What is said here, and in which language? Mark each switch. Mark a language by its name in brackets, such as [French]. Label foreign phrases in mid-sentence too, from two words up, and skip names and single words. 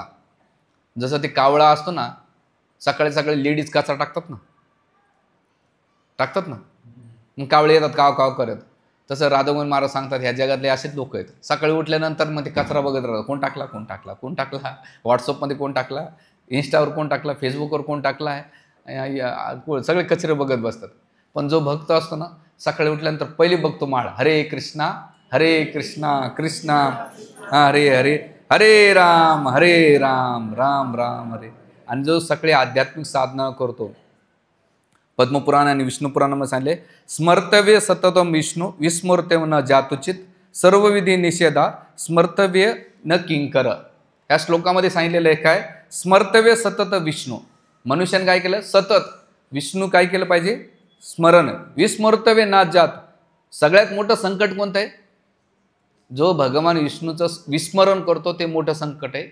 [Marathi] जसं ते कावळा असतो ना, सकाळी लेडीज कचरा टाकतात ना, मग कावळे येतात काव काव करत, तसं राधामोहन महाराज सांगतात ह्या जगातले असेच लोक आहेत, सकाळी उठल्यानंतर मग ते कचरा बघत राहतात, कोण टाकला कोण टाकला कोण टाकला, व्हॉट्सअपमध्ये कोण टाकला, इंस्टावर कोण टाकला, फेसबुकवर कोण टाकला आहे, सगळे कचरे बघत बसतात. पण जो भक्त असतो ना, सकाळी उठल्यानंतर पहिले बघतो माळ, हरे कृष्णा कृष्णा हरे हरे, हरे राम राम राम हरे. आणि जो सगळे आध्यात्मिक साधना करतो, पद्मपुराण आणि विष्णुपुराणामध्ये सांगले, [Sanskrit] स्मर्तव्य सततम विष्णू विस्मृत्य न जातुचित सर्वविधी निषेधा स्मर्तव्य न किंकर. [Marathi] या श्लोकामध्ये सांगितलेलं आहे काय, [Sanskrit] स्मर्तव्य सतत विष्णू. [Marathi] मनुष्याने काय केलं, सतत विष्णू काय केलं पाहिजे, स्मरण. [Sanskrit] विस्मृतव्य ना जात. [Marathi] सगळ्यात मोठं संकट कोणतं आहे, जो भगवान विष्णूचं विस्मरण करतो ते मोठं संकट आहे.